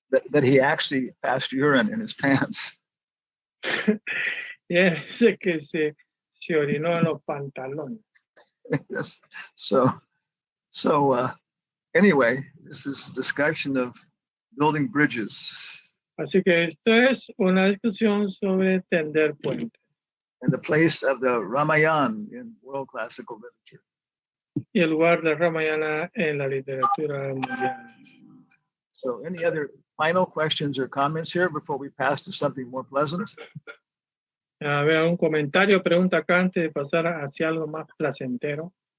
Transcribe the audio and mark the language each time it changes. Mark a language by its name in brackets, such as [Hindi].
[English] That he actually passed urine in his pants. [Spanish] Dice que se orinó en los pantalones. [English] Yes. So anyway, this is a discussion of building bridges. [Spanish] Así que esto es una discusión sobre tender puentes. [English] And the place of the Ramayana in world classical literature. [Spanish] Y el lugar de Ramayana en la literatura mundial. [English] So any other final questions or comments here before we pass to something more pleasant? [Spanish] A ver, un comentario, pregunta acá antes de pasar hacia algo más placentero.